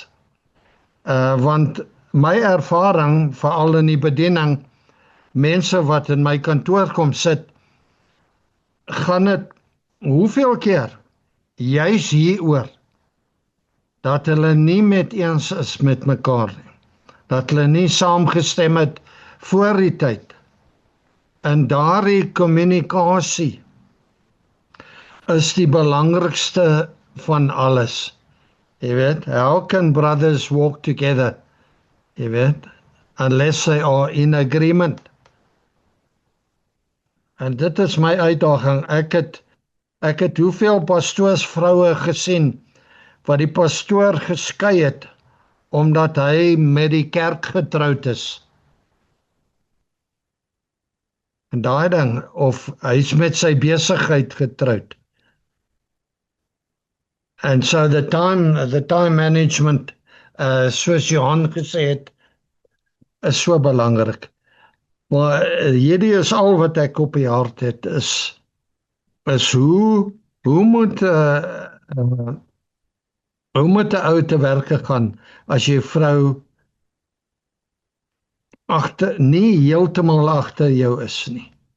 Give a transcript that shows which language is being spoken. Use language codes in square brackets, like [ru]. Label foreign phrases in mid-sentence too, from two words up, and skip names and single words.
[af] Want my ervaring, veral in die bediening, mense wat in my kantoor kom sit, gaan dit hoeveel keer juis hieroor dat hulle nie met eens is met mekaar nie, dat hulle nie saamgestem het voor die tyd. En daardie kommunikasie is die belangrikste van alles. Jy weet, [en] how can brothers walk together? [af] Jy weet, [en] unless they are in agreement. [af] En dit is my uitdaging. Ek het hoeveel pastoorsvroue gesien wat die pastoor geskei het omdat hy met die kerk getroud is. En daai ding, of hy's met sy besigheid getroud. [en] And so the time management, [af] soos Johan gesê het, is so belangrik. Maar hierdie is al wat ek op die hart het, is hoe moet 'n ou te werke gaan as jy vrou nie heeltemal agter jou is nie.